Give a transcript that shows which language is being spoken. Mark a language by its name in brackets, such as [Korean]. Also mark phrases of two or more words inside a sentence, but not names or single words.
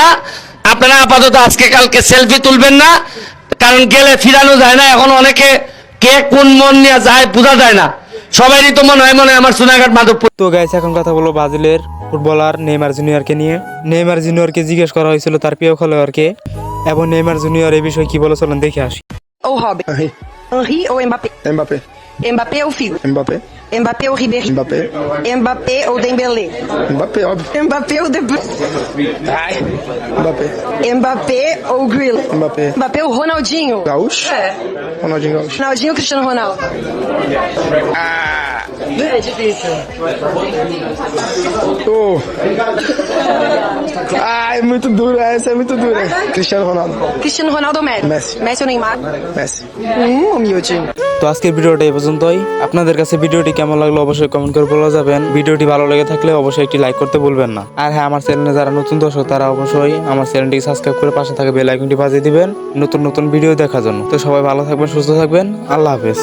[Bangla] আপনারা আপাতত আজকে কালকে সেলফি তুলবেন না, কারণ গেলে ফিরানো যায় না। এখন অনেকে কে কোন মন নিয়ে যায় বোঝা যায় না, সবারই তো মনে হয় আমার সোনাঘাট মাধবপুর। তো গাইস এখন কথা বলবো ব্রাজিলের ফুটবলার নেইমার জুনিয়রকে নিয়ে। নেইমার জুনিয়রকে জিজ্ঞেস করা হয়েছিল তার প্রিয় খেলোয়াড়কে, এবং নেইমার জুনিয়র এই বিষয়ে কি বলে চলেন দেখে আসি। [Portuguese] Ou Robin? Henri ou Mbappé? Mbappé, Mbappé ou Figo? Mbappé, Mbappé ou Ribéry? Mbappé, Mbappé ou Dembélé? Mbappé, óbvio. Mbappé ou De Bruyne? Mbappé, Mbappé ou Grilo? Mbappé. Mbappé ou Ronaldinho? Gaúcho? É. Ronaldinho Gaúcho. Ronaldinho ou Cristiano Ronaldo? É difícil. Oh. Ah, é muito dura, essa é muito dura. Cristiano Ronaldo. Cristiano Ronaldo ou Messi? Messi. Messi ou Neymar? Messi. Humilde. [Bangla] তো আজকের ভিডিওটা এই পর্যন্তই। আপনাদের কাছে ভিডিওটি কেমন লাগলো অবশ্যই কমেন্ট করে বলে যাবেন। ভিডিওটি ভালো লেগে থাকলে অবশ্যই একটি লাইক করতে ভুলবেন না। আর হ্যাঁ, আমার চ্যানেলে যারা নতুন দর্শক তারা অবশ্যই আমার চ্যানেলটিকে সাবস্ক্রাইব করে পাশে থাকা বেল আইকনটি বাজিয়ে দিবেন নতুন নতুন ভিডিও দেখার জন্য। তো সবাই ভালো থাকবেন, সুস্থ থাকবেন, [Arabic] الله حافظ.